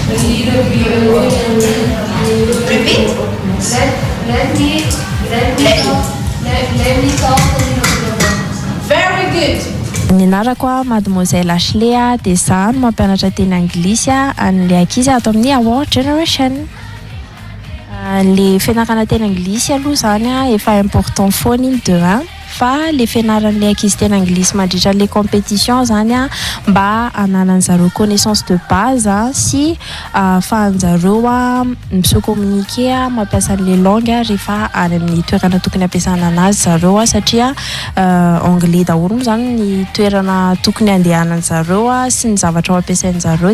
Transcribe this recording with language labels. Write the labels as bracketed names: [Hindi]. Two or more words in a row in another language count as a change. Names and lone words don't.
[English] Repeat. Let me talk a little bit about. Very good. [Malagasy] Ny anarako Mademoiselle Ashley dia zaho no mampianatra teny anglisy an'ilay ankizy ato amin'ny Our Generation. Le fianarana teny anglisy aloha zany efa important foana iny de 1 fa le fianaran'ilay ankizy teny anglisy mandritra le compétition zany mba ananan'zareo [French] connaissance de base [Malagasy] sy afahan'zareo miso communiquer mampiasa le langue rehefa any amin'ny toerana tokony ampiasana anazy zareo satria anglais daholo moa zany ny toerana tokony andehanan'zareo sy ny zavatra ampiasain'zareo.